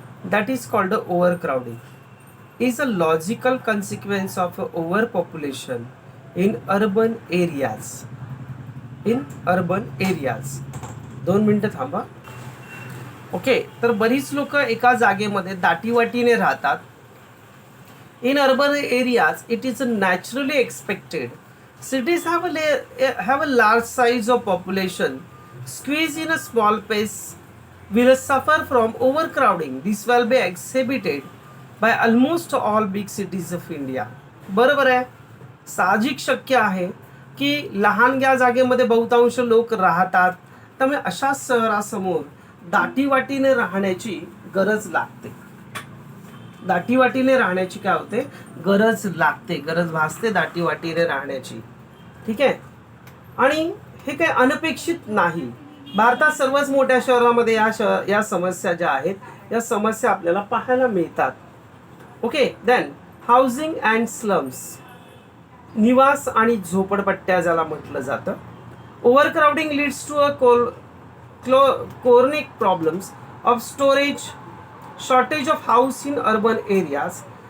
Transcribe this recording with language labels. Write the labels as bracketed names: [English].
[English] That is called a overcrowding. Is a logical consequence of over population in urban areas. In urban areas. [Marathi] 2 मिनिटं थांबा. Okay, तर बरीच लोक एका जागेमध्ये दाटीवाटीने राहतात. [English] In urban areas it is naturally expected. Cities have a large size of population. Squeeze in a small space will suffer from overcrowding. This will be exhibited by almost all big cities of India. [Marathi] बरोबर आहे. साहजिक शक्य आहे की लहानग्या जागेमध्ये बहुतांश लोक राहतात. त्यामुळे अशा शहरासमोर दाटीवाटीने राहण्याची गरज लागते. दाटीवाटीने राहण्याची काय होते? गरज लागते, गरज भासते दाटीवाटीने राहण्याची. ठीक आहे. आणि हे काही अनपेक्षित नाही. भारतात सर्वच मोठ्या शहरामध्ये या समस्या ज्या आहेत या समस्या आपल्याला पाहायला मिळतात. [English] Okay, then housing and slums. [Marathi] निवास आणि झोपडपट्ट्या ज्याला म्हटलं जातं. [English] Overcrowding leads to a chronic problems of storage, shortage of house in urban areas.